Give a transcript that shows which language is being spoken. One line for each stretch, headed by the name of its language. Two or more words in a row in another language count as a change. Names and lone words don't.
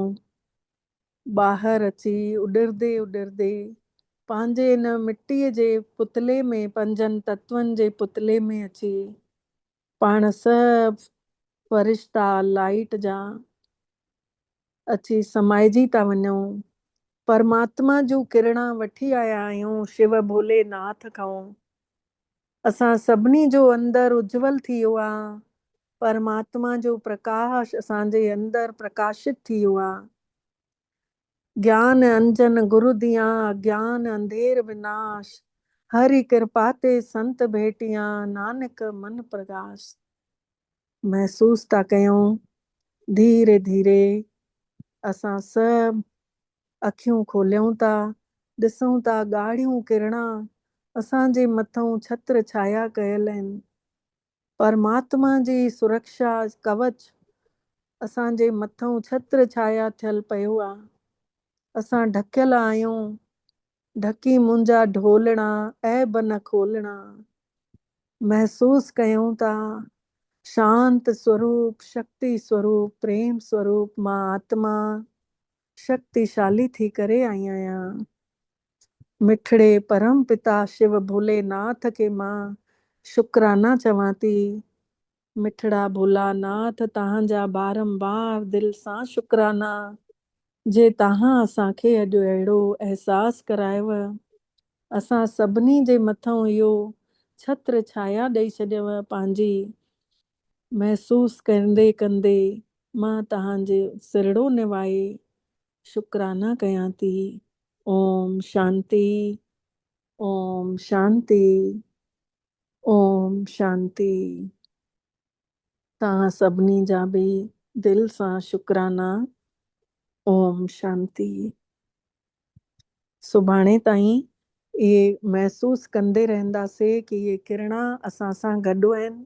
Sindhi: ॿाहिरि अची उॾरदे उॾरदे पंहिंजे हिन मिटीअ जे पुतले में, 5 तत्वनि जे पुतले में अची पाण सभु फ़रिश्ता लाइट जा अची समाइजी था वञूं। परमात्मा जूं किरणा वठी आया आहियूं शिव भोलेनाथ खां। असां सभिनी जो अंदर उज्जवल थी वियो आहे। परमात्मा जो प्रकाश असांजे अंदर प्रकाशित थी वियो आहे।
Punjabi: ਗਿਆਨ ਅੰਜਨ ਗੁਰੂ ਦੀਆ, ਗਿਆਨ ਅੰਧੇਰ ਵਿਨਾਸ਼, ਹਰਿ ਕਿਰਪਾ ਤੇ ਸੰਤ ਭੇਟਿਆ, ਨਾਨਕ ਮਨ ਪ੍ਰਕਾਸ਼।
Sindhi: महसूस था कयूं धीरे धीरे असां सभु अखियूं खोलियूं था, ॾिसूं था ॻाढ़ियूं किरणा असांजे मथां छत्र छाया कयल आहिनि। परमात्मा जी सुरक्षा कवच असांजे मथां छत्र छाया थियल पियो आहे। असां ढकियल आहियूं। ढकी मुंहिंजा ढोलणा ऐब न खोलणा। महसूस कयूं था शांत स्वरूप, शक्ति स्वरूप, प्रेम स्वरूप मां आत्मा शक्तिशाली थी करे आई आहियां। मिठड़े परम पिता शिव भोलेनाथ खे मां शुक्राना चवां थी। मिठड़ा भोलानाथ तव्हांजा बारंबार दिल सां शुक्राना जे तव्हां असांखे अॼु अहिड़ो अहसासु करायव। असां सभिनी जे मथां इहो छत्र छाया ॾेई छॾियव पंहिंजी। महसूस कंदे कंदे मां तव्हांजे सिरड़ो निवाए शुक्राना कयां थी। ओम शांति, ओम शांति, ओम शांति। तव्हां सभिनी जा बि दिल सां शुक्राना। ओम शांति। सुभाणे ताईं इहे महसूस कंदे रहंदासीं कि इहे किरणा असां सां गॾु आहिनि।